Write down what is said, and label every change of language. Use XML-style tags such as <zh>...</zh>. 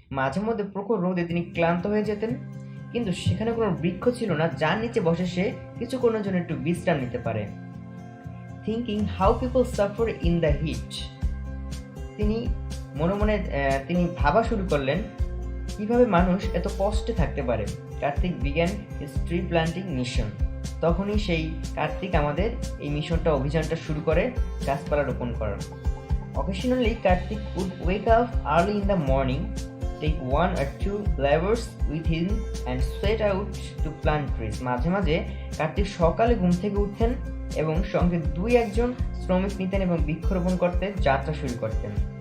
<bn>মাঝে মধ্যে প্রখর রোদে তিনি ক্লান্ত হয়ে যেতেন, কিন্তু সেখানে কোনো বৃক্ষ ছিল না যার নিচে বসে সে কিছুক্ষণের জন্য একটু বিশ্রাম নিতে পারে।</bn> <en>thinking how people suffer in the heat.</en> <bn>তিনি মনে মনে তিনি ভাবা শুরু করলেন কিভাবে মানুষ এত কষ্টে থাকতে পারে।</bn> <en>Kartik began his tree planting mission.</en> <bn>তখনই সেই কার্তিক আমাদের এই মিশনটা অভিযানটা শুরু করে গাছপালা রোপণ করার।</bn> <en>Occasionally, Karthik would wake up early in the morning, take 1 or 2 laborers with him and set out to plant trees.</en> <bn>মাঝে মাঝে কার্তিক সকালে ঘুম থেকে উঠতেন এবং সঙ্গে 2-1 শ্রমিক নিতেন এবং বৃক্ষরোপণ করতে যাত্রা শুরু করতেন।</bn>